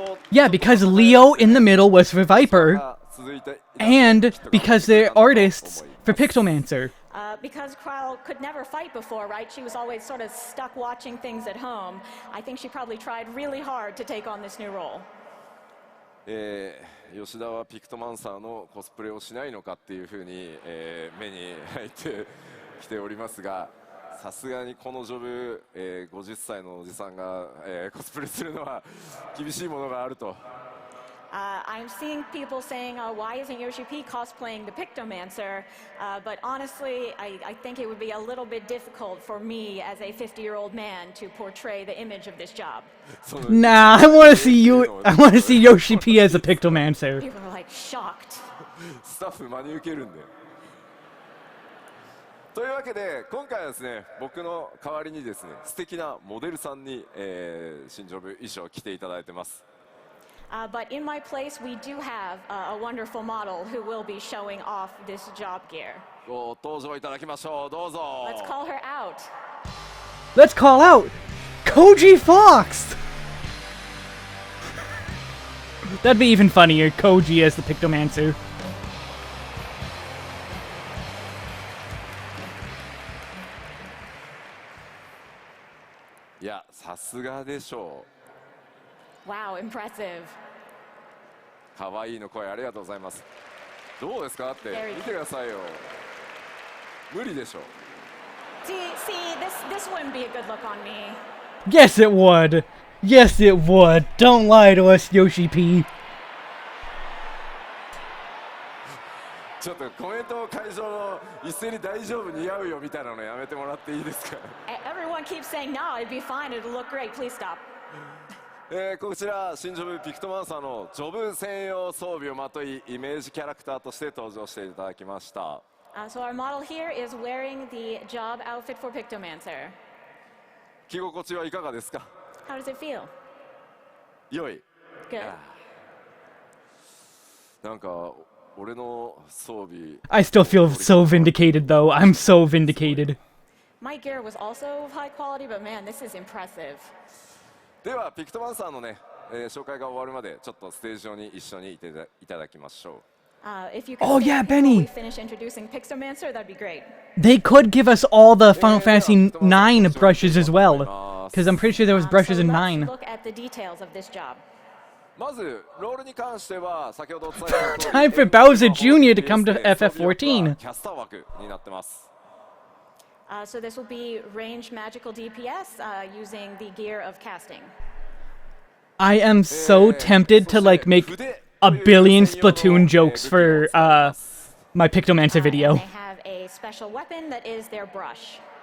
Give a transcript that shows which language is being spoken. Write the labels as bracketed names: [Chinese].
[English] Yeah, because Leo in the middle was for Viper, and because they're artists for Pictomancer. Because Kryl could never fight before, right? She was always sort of stuck watching things at home. I think she probably tried really hard to take on this new role. [Japanese] 吉田はピクトマンサーのコスプレをしないのかっていうふうに、目に入ってきておりますが、さすがにこのジョブ、50歳のおじさんが、コスプレするのは厳しいものがあると。 [English] I'm seeing people saying, why isn't Yoshi P cosplaying the Pictomancer? But honestly, I think it would be a little bit difficult for me as a 50-year-old man to portray the image of this job. Nah, I want to see you. I want to see Yoshi P as a Pictomancer. People are like shocked. [Japanese] スタッフ真に受けるんで。というわけで今回はですね、僕の代わりにですね、素敵なモデルさんに、新ジョブ衣装を着ていただいてます。 [English] But in my place, we do have a wonderful model who will be showing off this job gear. [Japanese] ご登場いただきましょう。どうぞ。 [English] Let's call her out. Let's call out Koji Fox. That'd be even funnier, Koji as the Pictomancer. [Japanese] いや、さすがでしょう。 [English] Wow, impressive. [Japanese] 可愛いの声ありがとうございます。どうですかって見てくださいよ。無理でしょ。 [English] See, this wouldn't be a good look on me. Yes, it would. Yes, it would. Don't lie to us, Yoshi P. [Japanese] ちょっとコメント会場の一斉に大丈夫似合うよみたいなのやめてもらっていいですか。 [English] Everyone keeps saying no, it'd be fine, it'll look great. Please stop. [Japanese] こちら新ジョブピクトマンサーのジョブ専用装備をまといイメージキャラクターとして登場していただきました。 [English] So our model here is wearing the job outfit for Pictomancer. [Japanese] 着心地はいかがですか。 [English] How does it feel? [Japanese] 良い。 [English] Good. [Japanese] なんか俺の装備。 [English] I still feel so vindicated, though. I'm so vindicated. My gear was also of high quality, but man, this is impressive. [Japanese] ではピクトマンサーのね、紹介が終わるまでちょっとステージ上に一緒にいただきましょう。 [English] Oh yeah, Benny. Finish introducing Pictomancer, that'd be great. They could give us all the Final Fantasy 9 brushes as well, because I'm pretty sure there was brushes in 9. Look at the details of this job. [Japanese] まずロールに関しては先ほどお伝えした通り [English] Time for Bowser Jr. to come to FF14. [Japanese] キャスター枠になってます。 [English] So this will be ranged magical DPS using the gear of casting. I am so tempted to like make a billion Splatoon jokes for my Pictomancer video. They have a special weapon that is their brush.